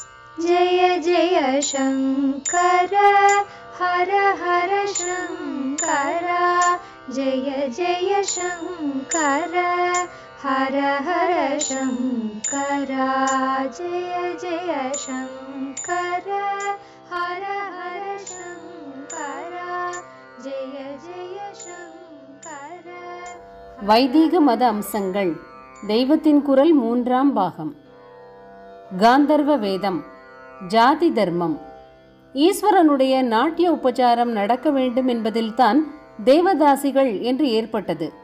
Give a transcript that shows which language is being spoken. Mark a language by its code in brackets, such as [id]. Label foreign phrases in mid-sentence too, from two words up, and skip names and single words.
[sa] जय जय शंकर हर हर शंकर जय जय शंकर हर हर शंकर जय जय शंकर हर हर शंकर जय जय शंकर. [ta] வைதீக மத அம்சங்கள். தெய்வத்தின் குரல் 3ஆம் பாகம். காந்தர்வ வேதம். ஜாதி தர்மம். ஈஸ்வரனுடைய நாட்டிய உபச்சாரம் நடக்க வேண்டும் என்பதில்தான் தேவதாசிகள் என்று ஏற்பட்டது.